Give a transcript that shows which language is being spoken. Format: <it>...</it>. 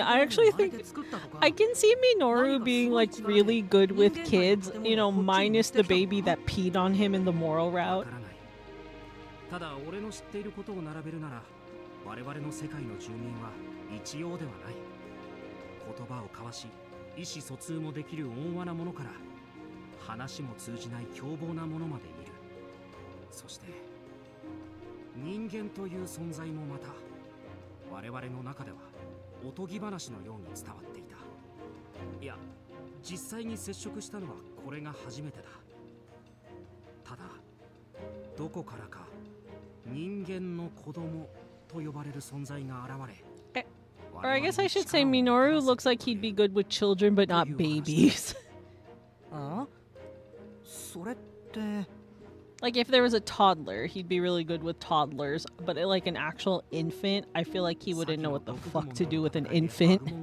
<en>I actually think I can see Minoru being like really good with kids, you know, minus the baby that peed on him in the moral route.</en> <ja>ただ俺の知っていることを並べるなら、我々の世界の住民は一様ではない。言葉を交わし、意思疎通もできる温和なものから、話も通じない凶暴なものまでいる。そして人間という存在もまた我々の中ではおとぎ話のように伝わっていた。いや、実際に接触したのはこれが初めてだ。ただどこからか人間の子供と呼ばれる存在が現れ、</ja> <en>Or I guess I should say Minoru looks like he'd be good with children but not babies.</en> <ja>あ？それって</ja> <en>Like if there was a toddler, he'd be really good with toddlers, but like an actual infant, I feel like he wouldn't know what the fuck to do with an infant.</en>